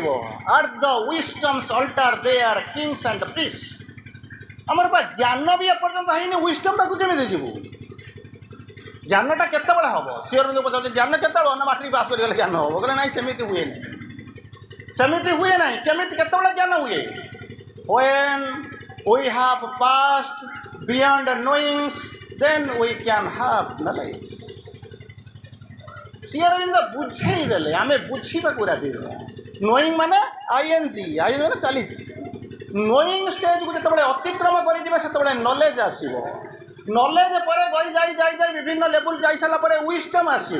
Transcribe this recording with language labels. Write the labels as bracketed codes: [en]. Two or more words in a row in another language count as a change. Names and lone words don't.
[en] At the wisdom's altar they are kings and peace. [or] ଆମର ବା ଜ୍ଞାନ ବି ଏପର୍ଯ୍ୟନ୍ତ ହେଇନି, ୱିଷ୍ଟମ୍ ପାଖକୁ କେମିତି ଯିବୁ? ଜ୍ଞାନଟା କେତେବେଳେ ହେବ? ସିଓର ପଚାରୁଛି ଜ୍ଞାନ କେତେବେଳେ ନା ମାଟ୍ରିକ ପାସ୍ କରିଗଲେ ଜ୍ଞାନ ହେବ? କହିଲେ ନାହିଁ, ସେମିତି ହୁଏ ନାହିଁ, ସେମିତି ହୁଏ ନାହିଁ। କେମିତି କେତେବେଳେ ଜ୍ଞାନ ହୁଏ? [en] When we have passed beyond knowings, then we can have knowledge. [or] ଶ୍ରୀ ଅରବିନ୍ଦ ବୁଝେଇ ଦେଲେ, ଆମେ ବୁଝିବାକୁ ରାଜି ନୁହଁ। ନୋଇଂ ମାନେ ING, ମାନେ ଚାଲିଛି। [en] knowing stage [or] ଯେତେବେଳେ ଅତିକ୍ରମ କରିଯିବେ ସେତେବେଳେ ନଲେଜ ଆସିବ। ନଲେଜ ପରେ ଯାଇ ବିଭିନ୍ନ ଲେବୁଲ ଯାଇସାରିଲା ପରେ ୱିଷ୍ଟମ୍ ଆସିବ।